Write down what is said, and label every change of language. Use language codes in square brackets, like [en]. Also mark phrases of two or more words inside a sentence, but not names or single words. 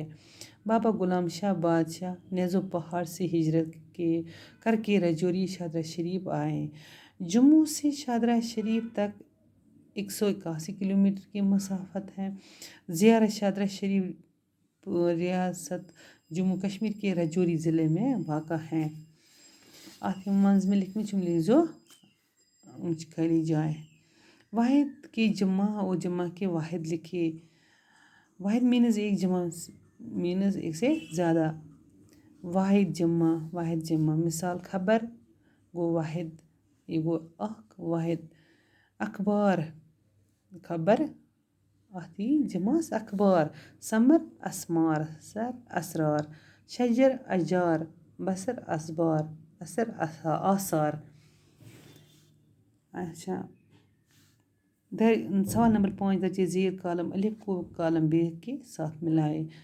[ur] بابا غلام شاہ بادشاہ نیزو پہاڑ سے ہجرت کر کے رجوری شادرہ شریف آئے. جموں سے شادرہ شریف تک 181 کلومیٹر کی مسافت ہے. زیارت شادرہ شریف ریاست جموں کشمیر کے رجوری ضلع میں واقع ہے. [ks] اتھ منٛز میں لکھمٕتۍ چھِ لکھزو یِم چھِ خٲلی جاے. [ur] واحد کے جمع اور جمع کے واحد لکھیے. واحد مینز ایک، جمع مینز ایک سے زیادہ. واحد جمع مثال: [ks] خبر گو واحد، یہ گو اکھ واحد. اخبار خبر، اتھ یی جمعس اخبار. [ur] سمر اسمار، سر اسرار. شجر اشجار، بصر اسبار، اثر آثار. اچھا، سوال نمبر 5: درجے ذیل کالم الف کو کالم ب کے ساتھ ملائے.